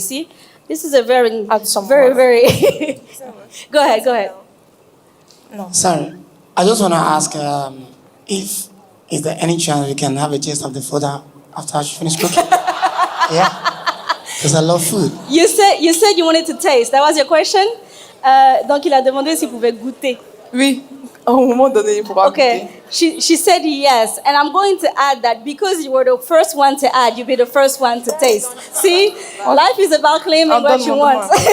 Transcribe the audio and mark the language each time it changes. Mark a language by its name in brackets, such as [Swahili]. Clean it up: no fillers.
[English] See, this is a very. Go ahead. No. Sorry, I just want to ask if is there any chance we can have a taste of the food after she finished cooking? Yeah. Because I love food. You said you wanted to taste. That was your question. [French] Donc il a demandé s'il pouvait goûter. Oui, à un moment donné, il pourra [English] Okay. [French] goûter. [English] She said yes, and I'm going to add that because you were the first one to add, you'll be the first one to taste. See, life is about claiming what you want.